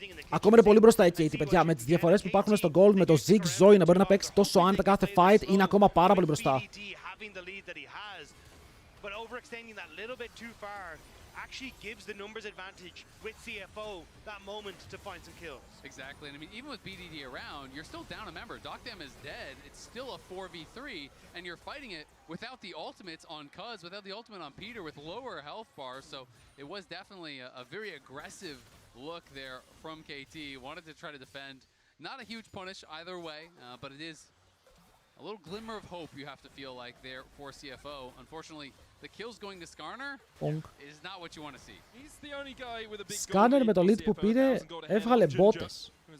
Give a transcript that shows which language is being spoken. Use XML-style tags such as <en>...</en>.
<el>Ακόμα είναι πολύ μπροστά η KT, παιδιά. Με τις διαφορές που υπάρχουν στο gold, με το Ziggs Zoe να μπορεί να παίξει τόσο άνετα κάθε fight, είναι ακόμα πάρα πολύ μπροστά.</el> <en>The lead that he has, but overextending that little bit too far. actually gives the numbers advantage with CFO that moment to find some kills. Exactly, and I mean, even with BDD around, you're still down a member. Docdam is dead. It's still a 4v3, and you're fighting it without the ultimates on Cuz, without the ultimate on Peter, with lower health bars. So it was definitely a very aggressive look there from KT. Wanted to try to defend. Not a huge punish either way, but it is a little glimmer of hope you have to feel like there for CFO. Unfortunately, the kills going to Skarner is not what you want to see. He's the only guy with a big</en> <el>Skarner με το lead που πήρε έβγαλε μπότες.</el>